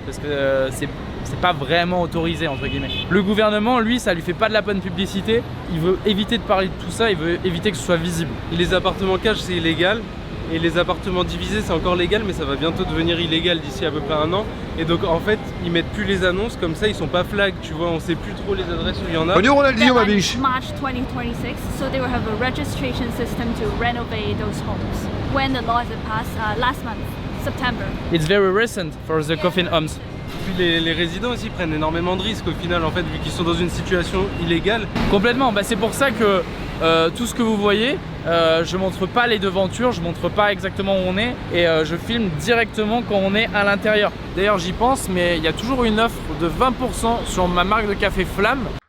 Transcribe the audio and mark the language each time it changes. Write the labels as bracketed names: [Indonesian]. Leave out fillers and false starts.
[French] Parce que c'est pas vraiment autorisé entre guillemets. Le gouvernement, lui, ça lui fait pas de la bonne publicité. Il veut éviter de parler de tout ça, il veut éviter que ce soit visible. Les appartements cash c'est illégal et les appartements divisés c'est encore légal mais ça va bientôt devenir illégal d'ici à peu près 1 an et donc en fait ils mettent plus les annonces comme ça, ils sont pas flag, tu vois, on sait plus trop les adresses où il y en a. Bonjour Ronaldinho, ma [English] Deadline [French] biche. [English] is March 2026, so they will have a registration system to renovate those homes. When the law is passed last month, September. It's very recent for the coffin homes. [French] Puis les résidents aussi prennent énormément de risques au final en fait vu qu'ils sont dans une situation illégale. Complètement, c'est pour ça que tout ce que vous voyez, je montre pas les devantures, je montre pas exactement où on est et je filme directement quand on est à l'intérieur. D'ailleurs j'y pense, mais il y a toujours une offre de 20% sur ma marque de café Flamme.